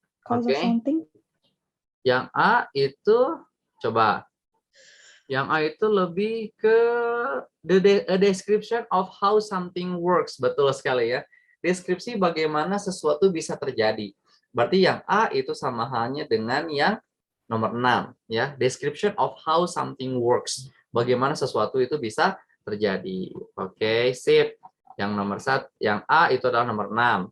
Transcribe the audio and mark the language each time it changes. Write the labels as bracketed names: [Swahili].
[Indonesian] Oke. Yang A itu coba. Yang A itu lebih ke [English] a description of how something works. [Indonesian] Betul sekali ya. Deskripsi bagaimana sesuatu bisa terjadi. Berarti yang A itu sama halnya dengan yang nomor 6 ya. [English] Description of how something works. [Indonesian] Bagaimana sesuatu itu bisa terjadi. Oke, sip. Yang nomor 1, yang A itu adalah nomor 6.